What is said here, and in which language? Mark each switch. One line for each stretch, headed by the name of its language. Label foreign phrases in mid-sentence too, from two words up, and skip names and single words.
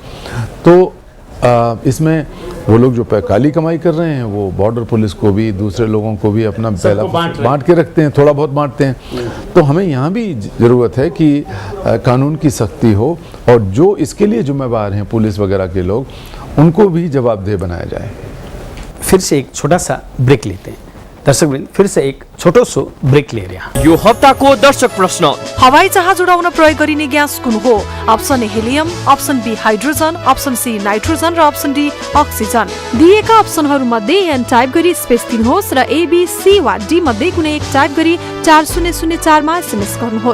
Hindi: तो इसमें वो लोग जो काली कमाई कर रहे हैं वो बॉर्डर पुलिस को भी, दूसरे लोगों को भी अपना पहला बांट के रखते हैं, थोड़ा बहुत बांटते हैं। तो हमें यहाँ भी ज़रूरत है कि कानून की सख्ती हो और जो इसके लिए जिम्मेवार हैं पुलिस वगैरह के लोग, उनको भी जवाबदेह बनाया जाए। फिर से एक छोटा सा ब्रेक लेते हैं। दर्शकवृन्द, फिर से एक छोटो सो ब्रेक ले रहा
Nepali: यो हप्ताको दर्शक प्रश्न, हवाई जहाज उडाउन प्रयोग गरिने ग्यास कुन हो? अप्सन ए हेलियम, अप्सन बी हाइड्रोजन, अप्सन सी नाइट्रोजन र अप्सन डी अक्सिजन। दिएका अप्सनहरू मध्ये एन टाइप गरी स्पेस दिनुहोस् र ए बी सी वा डी मध्ये कुनै एक टाइप गरी 4004 मा एसएमएस गर्नुहोस्